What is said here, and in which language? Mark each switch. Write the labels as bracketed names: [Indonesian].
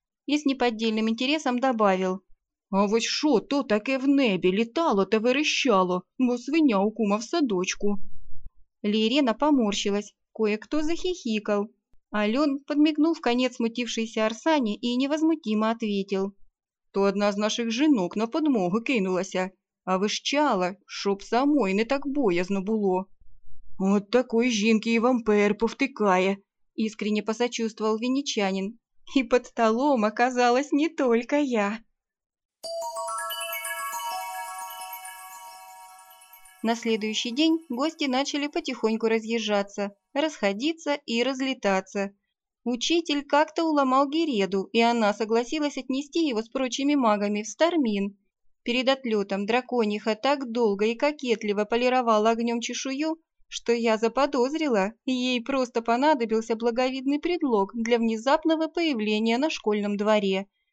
[Russian] И с неподдельным интересом добавил. [Ukrainian] «А вот шо то таке в небе летало та верещало, бо свиня у кума в садочку!» [Russian] Лиерена поморщилась. Кое-кто захихикал. Ален подмигнул в конец смутившейся Арсане и невозмутимо ответил. [Ukrainian] «То одна з наших жінок на подмогу кинулася, а вищала, щоб самой не так боязно було». «От такой жінки і вампер повтикає», – [Russian] іскренне посочувствовал венічанин. [Ukrainian] «І під столом оказалась не тільки я». [Russian] На следующий день гости начали потихоньку разъезжаться, расходиться и разлетаться. Учитель как-то уломал Гереду, и она согласилась отнести его с прочими магами в Стармин. Перед отлетом дракониха так долго и кокетливо полировала огнем чешую, что я заподозрила, ей просто понадобился благовидный предлог для внезапного появления на школьном дворе.